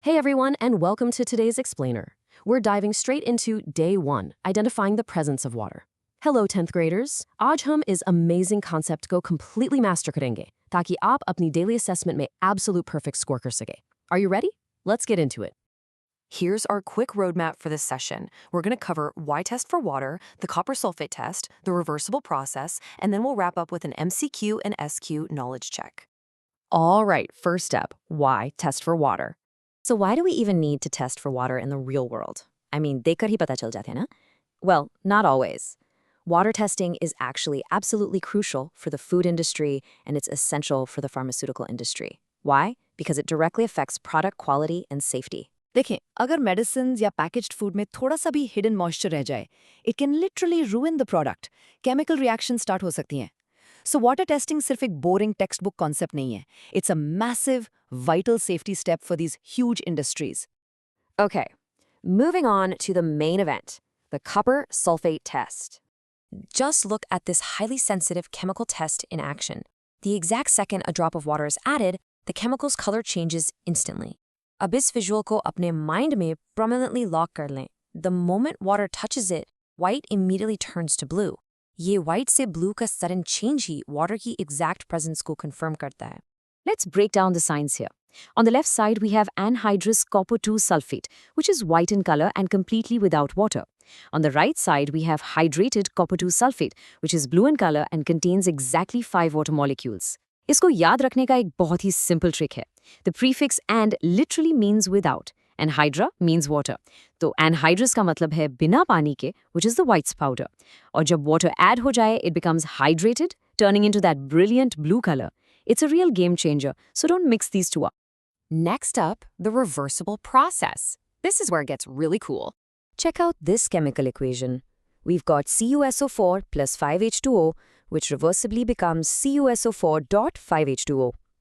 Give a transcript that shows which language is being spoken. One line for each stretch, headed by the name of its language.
English: Hey everyone, and welcome to today's Explainer. We're diving straight into Day 1, identifying the presence of water. Hello 10th graders.
Hindi: आज हम इस amazing concept को completely master करेंगे ताकि आप अपनी daily assessment में absolute perfect score कर सके.
English: Are you ready? Let's get into it. Here's our quick roadmap for this session. We're going to cover why test for water, the copper sulfate test, the reversible process, and then we'll wrap up with an MCQ and SQ knowledge check. All right, first step, why test for water? So why do we even need to test for water in the real world? I mean,
Hindi: देखकर ही पता चल जाता है ना?
English: Well, not always. Water testing is actually absolutely crucial for the food industry, and it's essential for the pharmaceutical industry. Why? Because it directly affects product quality and safety.
Hindi: देखें, अगर medicines या packaged food में थोड़ा सा भी hidden moisture रह जाए,
English: It can literally ruin the product.
Hindi: Chemical reaction start हो सकती हैं. सो वाटर टेस्टिंग सिर्फ एक बोरिंग टेक्स्ट बुक कॉन्सेप्ट नहीं है.
English: It's a massive, vital safety step for these huge industries. Okay, moving on to the main event, the copper sulfate test. Just look at this highly sensitive chemical test in action. The exact second a drop of water is added, the chemical's color changes instantly.
Hindi: अब इस visual को अपने mind में prominently lock कर लें.
English: The moment water touches it, white immediately turns to blue.
Hindi: ये white से blue का sudden change ही water की exact presence को confirm करता है.
English: Let's break down the signs here. On the left side, we have anhydrous copper 2 sulfate, which is white in color and completely without water. On the right side, we have hydrated copper 2 sulfate, which is blue in color and contains exactly 5 water molecules.
Hindi: इसको याद रखने का एक बहुत ही simple trick है.
English: The prefix and literally means without, and hydra means water.
Hindi: तो anhydrous का मतलब है बिना पानी के,
English: which is the whites powder.
Hindi: और जब water add हो जाए,
English: it becomes hydrated, turning into that brilliant blue color. It's a real game changer, so don't mix these two up. Next up, the reversible process. This is where it gets really cool. Check out this chemical equation. We've got CuSO4 plus 5H2O, which reversibly becomes CuSO4 dot 5H2O.